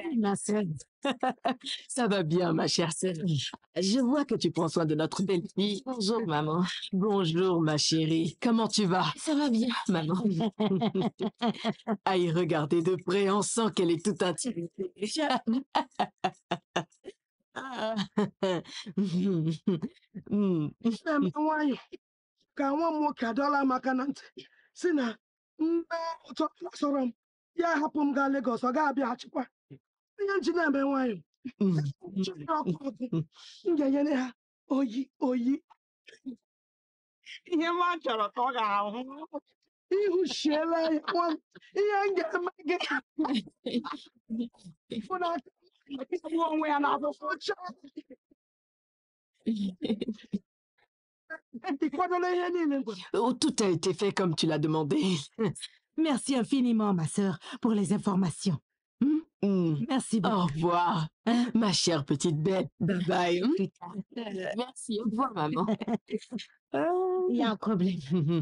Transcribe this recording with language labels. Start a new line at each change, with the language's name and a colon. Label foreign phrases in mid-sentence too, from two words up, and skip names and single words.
French: Oui, ma sœur. Ça va bien, ma chère sœur. Je vois que tu prends soin de notre belle-fille. Bonjour, maman. Bonjour, ma chérie. Comment tu vas? Ça va bien, maman. À y regarder de près, on sent qu'elle est toute intimidée.
Igbo: Nwaanyị ka nwa m nwoke adọla m aka na ntị si na mgbe ụtọ sọrọ m ya hapụ m gaa Lagos ọ ga-abịaghachikwa ihe nji na-eme nwaanyị chiri ọkụ ọkụ m ga-enyere ha oyi ihe m chọrọ ka ọ ga-ahụ ihu shiela ya nwa m ihe m ga-eme gị bụ na ịgbu onwe ya na akwụkwọ ọcha ịkwadola ihe niile ngwa
French: Oh, tout a été fait comme tu l'as demandé. Merci infiniment, ma sœur, pour les informations. Merci beaucoup. Au revoir, ma chère petite bête.
English: Bye bye.
French: Plus tard. Merci, au revoir, maman. Il y a un problème.